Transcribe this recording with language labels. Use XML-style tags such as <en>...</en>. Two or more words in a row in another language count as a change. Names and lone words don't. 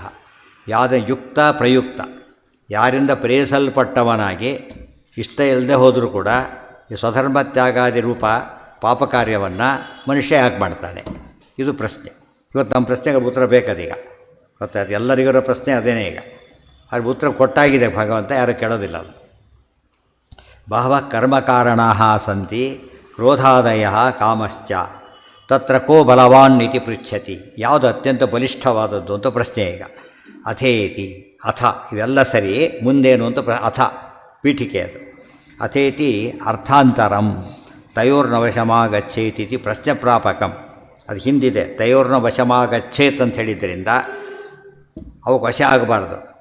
<sa>ಯಾದ ಯುಕ್ತ ಪ್ರಯುಕ್ತ,</sa> <kn>ಯಾರಿಂದ ಪ್ರೇರಿಸಲ್ಪಟ್ಟವನಾಗಿ ಇಷ್ಟ ಇಲ್ಲದೆ ಹೋದರೂ ಕೂಡ ಈ ಸ್ವಧರ್ಮ ತ್ಯಾಗಾದಿ ರೂಪ ಪಾಪ ಕಾರ್ಯವನ್ನು ಮನುಷ್ಯ ಯಾಕೆ ಮಾಡ್ತಾನೆ? ಇದು ಪ್ರಶ್ನೆ. ಇವತ್ತು ನಮ್ಮ ಪ್ರಶ್ನೆಗೆ ಉತ್ತರ ಬೇಕದೀಗ, ಗೊತ್ತಾಯ್ತು? ಎಲ್ಲರಿಗಿರೋ ಪ್ರಶ್ನೆ ಅದೇನೇ ಈಗ. ಅದ್ರ ಉತ್ತರ ಕೊಟ್ಟಾಗಿದೆ ಭಗವಂತ, ಯಾರು ಕೇಳೋದಿಲ್ಲ.</kn> <sa>ಅದು ಬಹವ ಕರ್ಮಕಾರಣಾಃ ಸಂತಿ ಕ್ರೋಧಾದಯ ಕಾಮಶ್ಚ ತತ್ರ ಕೋ ಬಲವಾನ್ ಇತಿ ಪೃಚ್ಛತಿ.</sa> <kn>ಯಾವುದು ಅತ್ಯಂತ ಬಲಿಷ್ಠವಾದದ್ದು ಅಂತ ಪ್ರಶ್ನೆ ಈಗ.</kn> <sa>ಅಥೇತಿ ಅಥ</sa> <kn>ಇವೆಲ್ಲ ಸರಿ, ಮುಂದೇನು ಅಂತ ಅಥ ಪೀಠಿಕೆ ಅದು.</kn> <sa>ಅಥೇತಿ ಅರ್ಥಾಂತರಂ ತಯೋರ್ನ ವಶಮಾಗಚ್ಚೇತಿ ಪ್ರಶ್ನೆ ಪ್ರಾಪಕಂ.</sa> <kn>ಅದು ಹಿಂದಿದೆ,</kn> <sa>ತಯೋರ್ನ ವಶಮಾಗಚ್ಚೇತ್</sa> <kn>ಅಂತ ಹೇಳಿದ್ದರಿಂದ ಅವಕ್ಕೆ ವಶ ಆಗಬಾರ್ದು.</kn>